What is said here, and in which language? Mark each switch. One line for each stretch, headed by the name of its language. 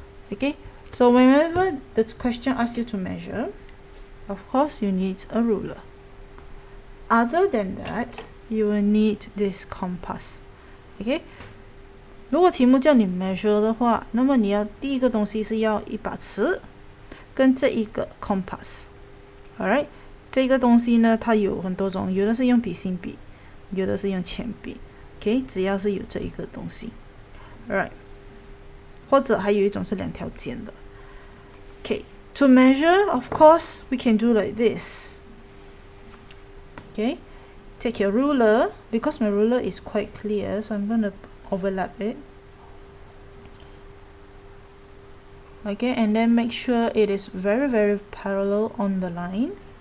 English: Okay, so whenever the question asks you to measure, of course you need a ruler. Other than that, you will need this compass.
Chinese: Okay, 如果题目叫你 measure 的话，那么你要第一个东西是要一把尺跟这一个 compass。 Alright， 这个东西呢，它有很多种，有的是用笔芯笔，有的是用铅笔。 OK， 只要是有这一个东西。Alright， 或者还有一种是两条尖的。
English: Okay, to measure, of course, we can do like this. Okay, take your ruler. Because my ruler is quite clear, so I'm going to overlap it. Okay, and then make sure it is very, very parallel on the line.